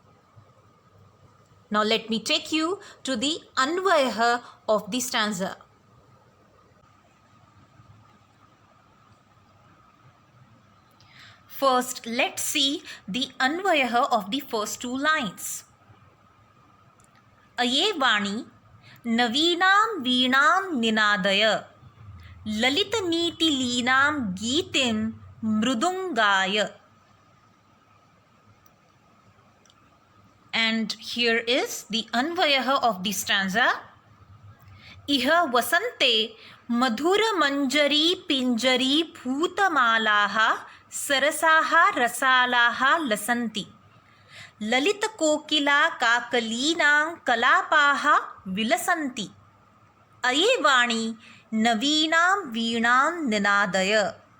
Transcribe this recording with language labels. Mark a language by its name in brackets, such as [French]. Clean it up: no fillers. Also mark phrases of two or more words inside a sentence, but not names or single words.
[English] Now let me take you to the Anvayaha of the stanza. First, let's see the Anvayaha of the first two lines. [Sanskrit] अये वाणि नवीनाम् वीणाम् निनादय ललित नीति लीनाम् गीतिम् मृदुंगाय. [English] And here is the Anvayaha of the stanza. [Sanskrit] इह वसन्ते मधुर मञ्जरी पिञ्जरी भूतमालाः सरसाः रसालाः लसन्ति ललित कोकिल काकलीनाम् कलापाः विलसन्ति अये वाणि नवीनाम् वीणाम् निनादय.